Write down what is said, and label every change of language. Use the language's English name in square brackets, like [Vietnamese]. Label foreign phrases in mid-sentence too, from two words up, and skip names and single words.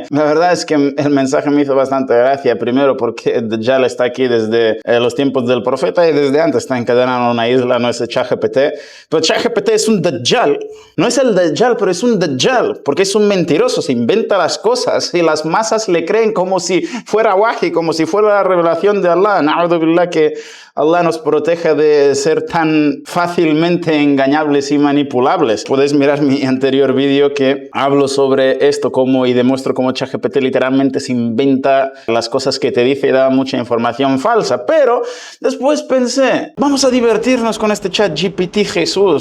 [Spanish] La verdad es que el mensaje me hizo bastante gracia. Primero porque Dajjal está aquí desde los tiempos del profeta y desde antes está encadenado en una isla, no es el ChatGPT. Pero ChatGPT es un Dajjal. No es el Dajjal, pero es un Dajjal, porque es un mentiroso, se inventa las cosas y las masas le creen como si fuera wahi, como si fuera la revelación de Allah. [Arabic] نعوذ بالله, [Spanish] que Allah nos proteja de ser tan fácilmente engañables y manipulables. Podéis mirar mi anterior vídeo que hablo sobre esto y demuestro cómo ChatGPT literalmente se inventa las cosas que te dice y da mucha información falsa. Pero después pensé, vamos a divertirnos con este ChatGPT Jesús.